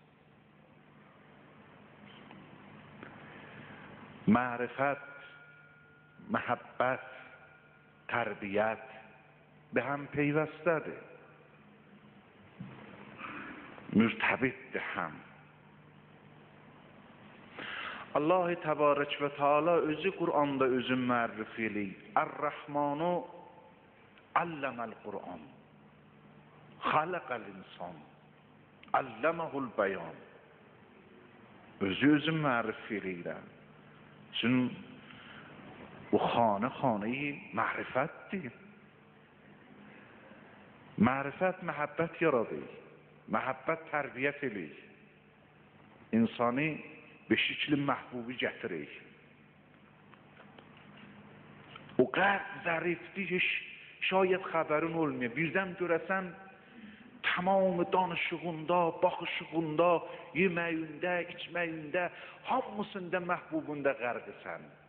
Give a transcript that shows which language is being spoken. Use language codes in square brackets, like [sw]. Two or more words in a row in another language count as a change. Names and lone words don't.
[fa] معرفت، محبت، تربیت به هم پیوسته‌dır. مرتبط هم. [az] Allah Tebarek ve Teala özü Kur'an'da özün mərrif eləyir. [ar] الرحمن علم القرآن. خلق الإنسان علمه البيان. [az] Özü mərrif eləyir. Çünkü bu [fa] خانه معرفت [az] dir. معرفت محبت yaradır. محبت tərbiyət eləyir. İnsanı beşikli məhbubi gətirir. O qəlb zərifdir ki şayet xəbərin olmuyor. Birdən görəsən tamam danışığında, baxışığında, yeməyində, içməyində, hamısında məhbubunda qərqisən.